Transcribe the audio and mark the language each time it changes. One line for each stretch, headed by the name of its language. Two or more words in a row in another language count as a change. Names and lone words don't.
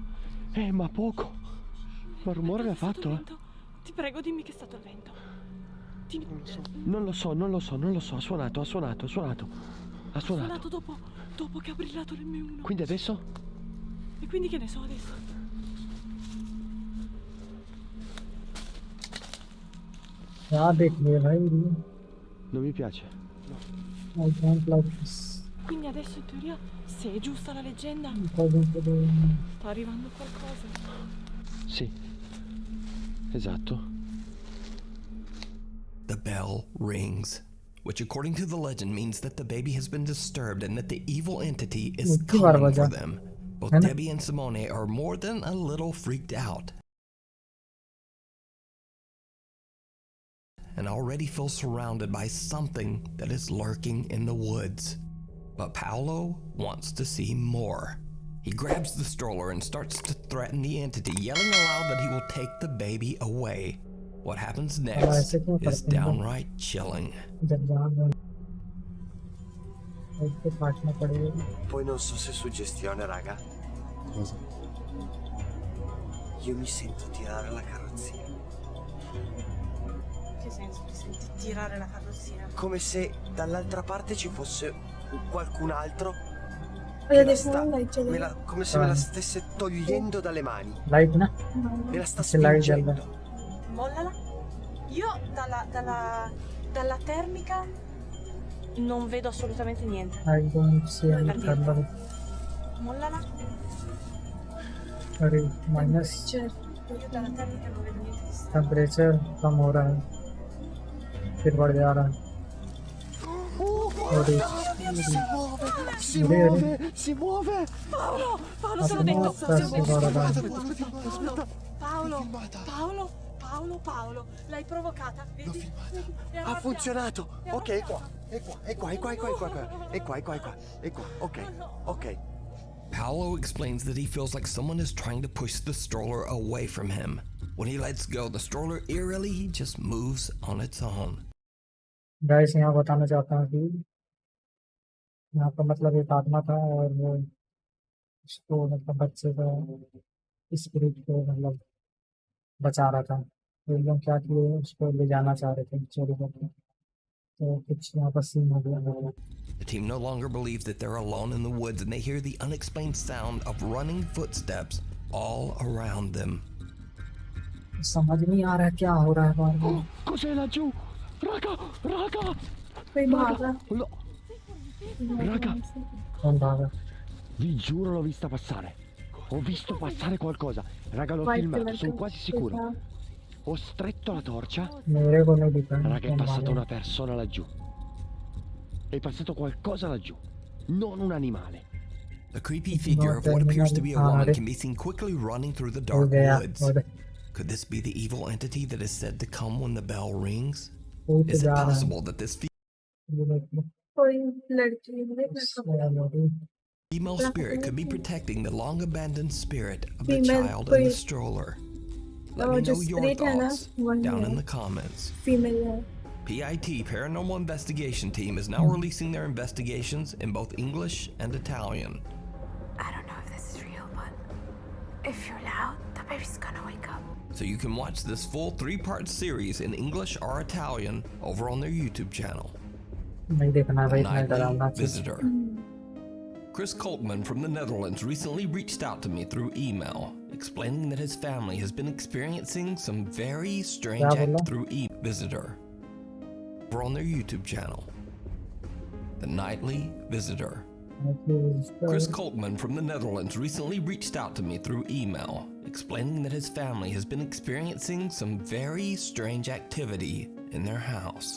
Italian: Ma poco! Ma rumore l'ha È stato fatto, il eh! vento. Ti prego, dimmi che è stato il vento. Dimmi. Non lo so, non lo so, non lo so. Ha suonato, ha suonato, ha suonato. Ha È suonato. suonato dopo che ha brillato l'M1. Quindi adesso? E quindi che ne so adesso?
Hindi: यहाँ देखिए भाई,
Italian: Non mi piace.
English: I don't like this.
Italian: Quindi adesso in teoria, se è giusta la leggenda, sta arrivando qualcosa. Sì. Esatto.
English: The bell rings, which according to the legend means that the baby has been disturbed and that the evil entity is Mutti var coming for baca. them. Both
Hindi: है ना?
English: Debbie and Simone are more than a little freaked out and already feel surrounded by something that is lurking in the woods. But Paolo wants to see more. He grabs the stroller and starts to threaten the entity, yelling aloud that he will take the baby away. What happens next is downright chilling.
Hindi: जब जहाँ इसको काटना पड़ेगा।
Italian: Poi non so se è suggestione, raga. Cosa? Io mi sento tirare la carrozzina. Che senso ti senti tirare la carrozzina? Come se dall'altra parte ci fosse qualcun altro. Come se me la stesse togliendo dalle mani.
Hindi: लाइट ना,
Italian: Me la sta
Hindi: इससे लाइट जल रहा
Italian: spingendo. Mollala. Io dalla termica non vedo assolutamente niente.
English: है। I don't see any color.
Italian: Mollala.
Hindi: अरे माइनस
Italian: Io dalla termica non vedo niente di strano.
Hindi: टेम्परेचर कम हो रहा है, फिर बढ़ जा रहा है। अरे
Italian: Si muove! Si muove! Paolo, te l'ho
Hindi: अपना
Italian: detto.
Hindi: पैसे बढ़ रहा है।
Italian: Paolo, l'hai provocata. Vedi? È Ha arrabbiata. funzionato. È Ok, è qua. arrabbiata. È qua, è qua, è qua, è qua, è qua, è qua, è qua, è qua, è qua. Ok, ok.
English: Paolo explains that he feels like someone is trying to push the stroller away from him. When he lets go, the stroller eerily just moves on its own.
Hindi: गाइस, यहाँ बताना चाहता हूँ कि यहाँ पर मतलब एक आत्मा था और वो उसको मतलब बच्चे का स्पिरिट को मतलब बचा रहा था। तो लोग क्या किए उसको ले जाना चाह रहे थे चोरी करके, तो कुछ यहाँ पर सीन हो गया।
English: The team no longer believes that they're alone in the woods and they hear the unexplained sound of running footsteps all around them.
Hindi: समझ नहीं आ रहा है क्या हो रहा है बाहर में।
Italian: Cos'è laggiù? Raga, raga,
Hindi: कोई भागा।
Italian: no, raga,
Hindi: कौन भागा?
Italian: vi giuro l'ho vista passare. Ho visto passare qualcosa. Raga, l'ho
Hindi: White
Italian: filmato,
Hindi: कलर
Italian: sono
Hindi: का
Italian: quasi sicuro.
Hindi: था।
Italian: Ho stretto la torcia.
Hindi: मेरे को नहीं दिखा
Italian: Raga, è
Hindi: कौन
Italian: passata
Hindi: भागा।
Italian: una persona laggiù. È passato qualcosa laggiù. Non un animale.
English: A creepy figure of what appears to be a woman can be seen quickly running through the
Hindi: हो
English: dark
Hindi: गया
English: woods.
Hindi: और
English: Could this be the evil entity that is said to come when the bell rings?
Hindi: कोई तो
English: Is it
Hindi: जा रहा है।
English: possible that this
Hindi: ये देखो, कोई लड़की
English: female spirit could be protecting the long abandoned spirit of the
Hindi: Female
English: child in the
Hindi: कोई-
English: stroller? Let me
Hindi: जो
English: know your
Hindi: spirit है ना
English: thoughts
Hindi: वही
English: down in
Hindi: है,
English: the comments.
Hindi: फीमेल है।
English: PIT Paranormal Investigation Team is now releasing their investigations in both English and Italian. I don't know if this is real, but if you're loud, the baby's gonna wake up. So you can watch this full 3-part series in English or Italian over on their YouTube channel.
Hindi: नहीं देखना
English: A
Hindi: भाई, इतना
English: Nightly
Hindi: डरावना चीज।
English: Visitor. Chris Coltman from the Netherlands recently reached out to me through email, explaining that his family has been experiencing some very strange
Hindi: क्या बोला?
English: through Visitor. Over on their YouTube channel. The Nightly Visitor. Chris Coltman from the Netherlands recently reached out to me through email, explaining that his family has been experiencing some very strange activity in their house.